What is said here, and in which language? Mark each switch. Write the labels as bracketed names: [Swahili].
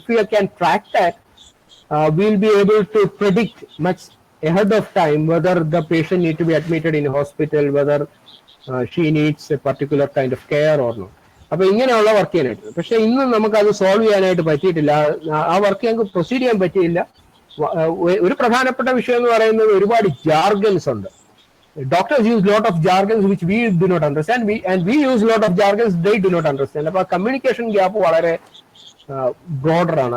[English] If you can track that, we'll be able to predict much ahead of time whether the patient need to be admitted in hospital, whether she needs a particular kind of care or not. [Malayalam] അപ്പൊ ഇങ്ങനെയുള്ള work ചെയ്യാനായിട്ട്. പക്ഷെ ഇന്നും നമുക്കത് solve ചെയ്യാനായിട്ട് പറ്റിയിട്ടില്ല, ആ work ഞങ്ങൾക്ക് പ്രൊസീഡ് ചെയ്യാൻ പറ്റിയില്ല. ഒരു പ്രധാനപ്പെട്ട വിഷയം എന്ന് പറയുന്നത് ഒരുപാട് ജാർഗൻസ് ഉണ്ട്. [English] Doctors use lot of jargons which we do not understand, and we use lot of jargons they do not understand. [Malayalam] അപ്പൊ കമ്മ്യൂണിക്കേഷൻ ഗ്യാപ്പ് വളരെ ബ്രോഡർ ആണ്.